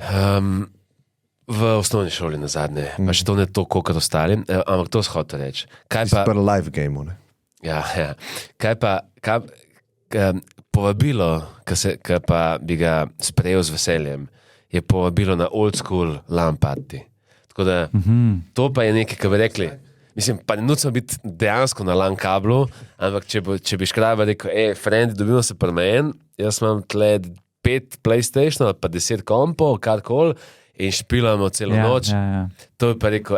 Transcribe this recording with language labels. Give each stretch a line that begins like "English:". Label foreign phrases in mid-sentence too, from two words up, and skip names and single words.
Slovenian: V osnovni šoli na zadnje, pa še to ne toliko kot ostali, ampak to shod reči.
English: Super live game, ne?
Slovenian: Ja. Kaj pa povabilo, ki pa bi ga sprejel z veseljem, je povabilo na
English: old school LAN party.
Slovenian: Tako da to pa je nekaj, ki bi rekli, mislim, pa ne nucamo biti dejansko na LAN kablu, ampak če bi škraba rekel, friend, dobimo se pri meni, jaz imam tle 5 PlayStation, pa 10 kompov, karkoli, in špilamo celo noč. Ja. To bi pa rekel, fanti.